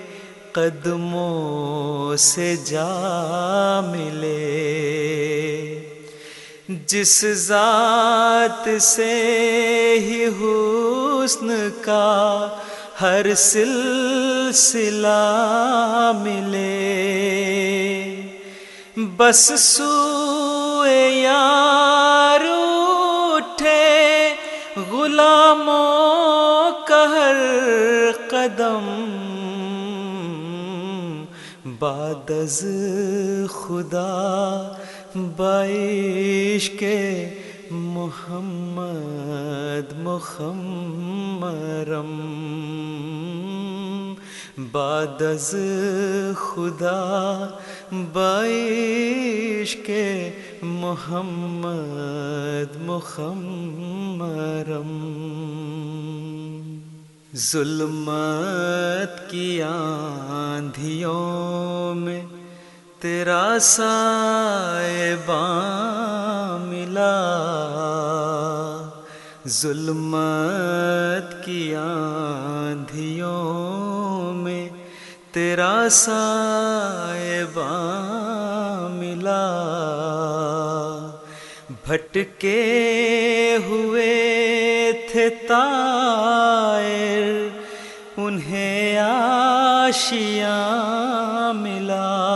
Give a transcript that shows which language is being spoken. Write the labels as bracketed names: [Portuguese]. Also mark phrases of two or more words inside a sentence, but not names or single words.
[Urdu] قدموں سے جا ملے، جس ذات سے ہی حسن کا ہر سلسلہ ملے، بس سوئے یار اٹھے غلاموں کا ہر قدم، [Persian] بعد از خدا بعشق محمد مخمرم، بعد از خدا بعشق محمد مخمرم، [Urdu] ظلمت کی آندھیوں میں تیرا سائباں ملا، ظلمت کی آندھیوں میں تیرا سائباں ملا، بھٹکے ہوئے تھے طائر انہیں آشیاں ملا،